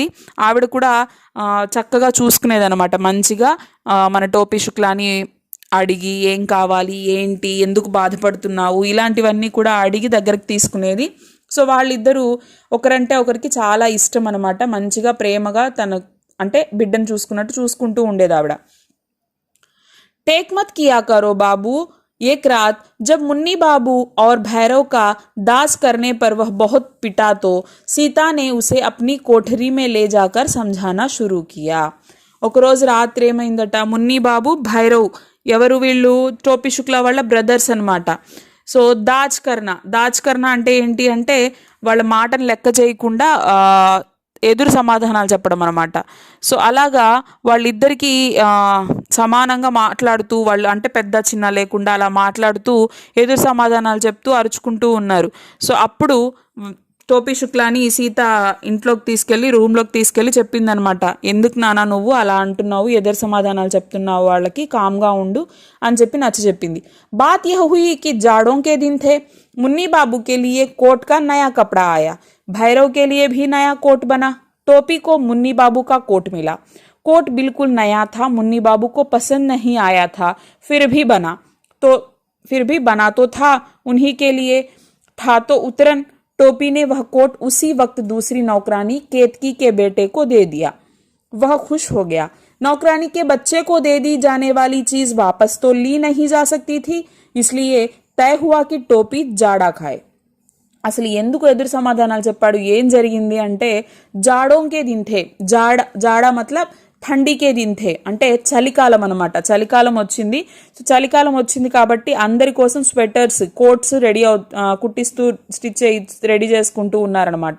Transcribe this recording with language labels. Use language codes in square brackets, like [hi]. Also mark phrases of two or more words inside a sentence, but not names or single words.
[te] ఆవిడ కూడా చక్కగా చూసుకునేదనమాట మంచిగా మన టోపీ శుక్లాని అడిగి ఏం కావాలి ఏంటి ఎందుకు బాధపడుతున్నావు ఇలాంటివన్నీ కూడా అడిగి దగ్గరికి తీసుకునేది. సో వాళ్ళిద్దరూ ఒకరంటే ఒకరికి చాలా ఇష్టం అనమాట. మంచిగా ప్రేమగా తన అంటే బిడ్డను చూసుకున్నట్టు చూసుకుంటూ ఉండేది ఆవిడ. [hi] टेक मत किया करो बाबू. एक रात जब मुन्नी बाबू और भैरव का दास करने पर वह बहुत पिटा तो सीता ने उसे अपनी कोठरी में ले जाकर समझाना शुरू किया. [te] ఒకరోజు రాత్రి ఏమైందట, మున్ని బాబు భైరవ్ ఎవరు వీళ్ళు టోపీ శుక్లా వాళ్ళ బ్రదర్స్ అనమాట. సో [hi] दाच करना [te] అంటే ఏంటి అంటే వాళ్ళ మాటను లెక్క చేయకుండా ఎదురు సమాధానాలు చెప్పడం అనమాట. సో అలాగా వాళ్ళిద్దరికీ సమానంగా మాట్లాడుతూ వాళ్ళు అంటే పెద్ద చిన్న లేకుండా అలా మాట్లాడుతూ ఎదురు సమాధానాలు చెప్తూ అరుచుకుంటూ ఉన్నారు. సో అప్పుడు టోపీ శుక్లాని సీత ఇంట్లోకి తీసుకెళ్ళి రూమ్లోకి తీసుకెళ్ళి చెప్పిందనమాట. ఎందుకు నాన్న నువ్వు అలా అంటున్నావు, ఎదురు సమాధానాలు చెప్తున్నావు, వాళ్ళకి కామ్గా ఉండు అని చెప్పి నచ్చ చెప్పింది. [hi] बात यह हुई कि जाड़ों के दिन थे. मुन्नी बाबू के लिए कोट का नया कपड़ा आया. भैरव के लिए भी नया कोट बना. टोपी को मुन्नी बाबू का कोट मिला. कोट बिल्कुल नया था. मुन्नी बाबू को पसंद नहीं आया था, फिर भी बना तो था उन्हीं के लिए था तो उतरन. टोपी ने वह कोट उसी वक्त दूसरी नौकरानी केतकी के बेटे को दे दिया. वह खुश हो गया. नौकरानी के बच्चे को दे दी जाने वाली चीज वापस तो ली नहीं जा सकती थी, इसलिए तय हुआ कि टोपी जाड़ा खाए. [te] అసలు ఎందుకు ఎదురు సమాధానాలు చెప్పాడు, ఏం జరిగింది అంటే [hi] जाड़ों के दिन थे. जाड़ा मतलब ठंडी के दिन थे [te] అంటే చలికాలం అనమాట. చలికాలం వచ్చింది. సో చలికాలం వచ్చింది కాబట్టి అందరి కోసం [en] sweaters coats [te] కుట్టిస్తూ రెడీ చేసుకుంటూ ఉన్నారనమాట.